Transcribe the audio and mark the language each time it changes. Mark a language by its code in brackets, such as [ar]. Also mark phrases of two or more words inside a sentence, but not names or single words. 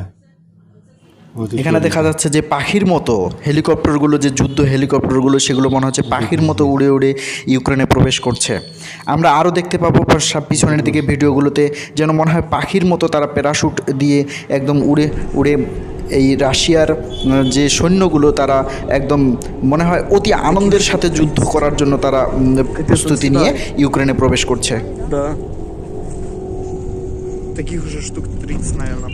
[ru] Вот и [bn] এখানে [ru] всё. [bn] দেখা যাচ্ছে যে পাখির মতো হেলিকপ্টারগুলো, যে যুদ্ধ হেলিকপ্টারগুলো, সেগুলো মনে হচ্ছে পাখির মতো উড়ে উড়ে ইউক্রেনে প্রবেশ করছে। আমরা আরও দেখতে পাবো পিছনের দিকে ভিডিওগুলোতে, যেন মনে হয় পাখির মতো তারা প্যারাশুট দিয়ে একদম উড়ে উড়ে এই রাশিয়ার যে সৈন্যগুলো, তারা একদম মনে হয় অতি আনন্দের সাথে যুদ্ধ করার জন্য তারা প্রস্তুতি নিয়ে ইউক্রেনে প্রবেশ করছে। [ru] Да. Таких уже штук 30, наверное.